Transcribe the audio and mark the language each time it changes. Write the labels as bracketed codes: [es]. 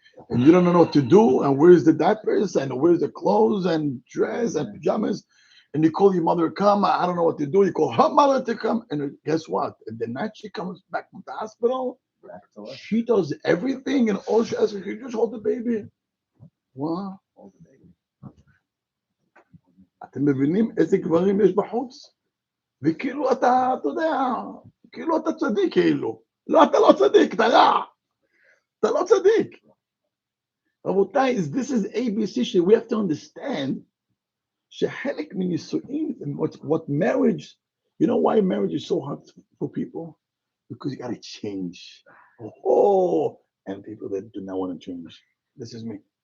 [en] And you don't know what to do, and where's the diapers, and where's the clothes, and dress, and pajamas. and you call your mother, come, I don't know what to do. You call her mother to come, and guess what? And the night she comes back from the hospital, she does everything, and all she asks is, you just hold the baby. What? [he] אתם מבינים איזה גברים יש בחוץ? וכאילו אתה יודע, כאילו אתה צדיק כאילו. לא, אתה לא צדיק, אתה רע. אתה לא צדיק. רבותיי, [en] this is ABC shit. We have to understand [he] שחלק מנישואים, [en] what marriage, you know why marriage is so hard for people? Because you gotta change. Oh, and people that do not want to change. This is me.